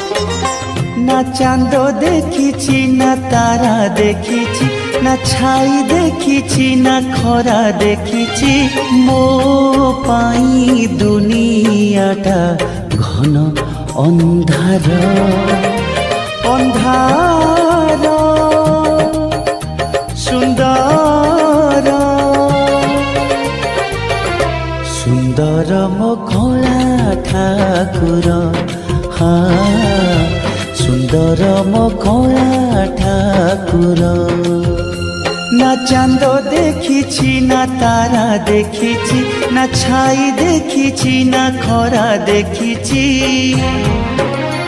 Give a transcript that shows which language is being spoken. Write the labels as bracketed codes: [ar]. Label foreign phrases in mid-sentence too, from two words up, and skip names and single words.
[bn] না চাঁদ দেখিছি না তারা দেখিছি, না ছাই দেখিছি না খরা দেখিছি। [or] ମୋ ପାଇଁ ଦୁନିଆଟା ଘନ ଅନ୍ଧାର ଅନ୍ଧାର। ସୁନ୍ଦର ସୁନ୍ଦର ମୋ କଳା ଠାକୁର, ହଁ ସୁନ୍ଦର ମୋ କଳା ଠାକୁର। [bn] না চাঁদ দেখিছি না তারা দেখিছি, না ছাই দেখিছি না খরা দেখিছি।